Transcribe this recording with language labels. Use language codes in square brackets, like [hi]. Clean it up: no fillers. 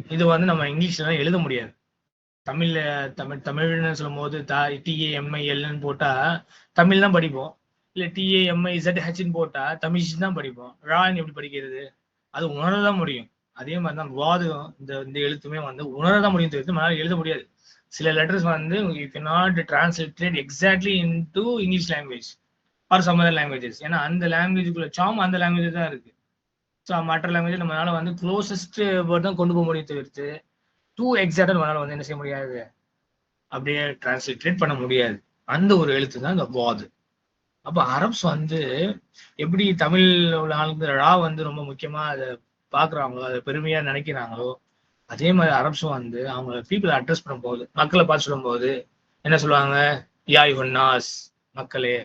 [ta] இது வந்து நம்ம இங்கிலீஷ்ல எழுத முடியாது. தமிழ்ல தமிழ்னு சொல்லும் போது TAMILன்னு போட்டா தமிழ் தான் படிப்போம், இல்ல TAMIZHன்னு போட்டா தமிழ் தான் படிப்போம். ரான்னு எப்படி படிக்கிறது? அது உணரதான் முடியும். அதே மாதிரிதான் வாதம், இந்த எழுத்துமே வந்து உணரதான் முடியும், தெரியுது நம்மளால எழுத முடியாது. [en] சில லெட்டர்ஸ் வந்து you cannot translate exactly into English language or some other languages. [ta] ஏன்னா அந்த லாங்குவேஜுக்குள்ள சாம் அந்த லாங்குவேஜ் தான் இருக்கு. ஸோ மற்ற லாங்குவேஜ் நம்மளால வந்து க்ளோசஸ்ட் வேர்ட் தான் கொண்டு போக முடியும், தவிர்த்து டூ எக்ஸாக்டா நம்மளால வந்து என்ன செய்ய முடியாது, அப்படியே டிரான்ஸ்லேட் பண்ண முடியாது. அந்த ஒரு எழுத்து தான் இந்த வாது. அப்ப அரப்ஸ் வந்து எப்படி தமிழ் உள்ள ஆளுங்க ரா வந்து ரொம்ப முக்கியமா அதை பாக்குறாங்களோ, அதை பெருமையா நினைக்கிறாங்களோ, அதே மாதிரி அரப்ஸும் வந்து அவங்க பீப்புளை அட்ரஸ் பண்ணும்போது, மக்களை பார்த்து சொல்லும் போது என்ன சொல்லுவாங்க, [ar] யா யுஹன்னாஸ், [ta] மக்களே.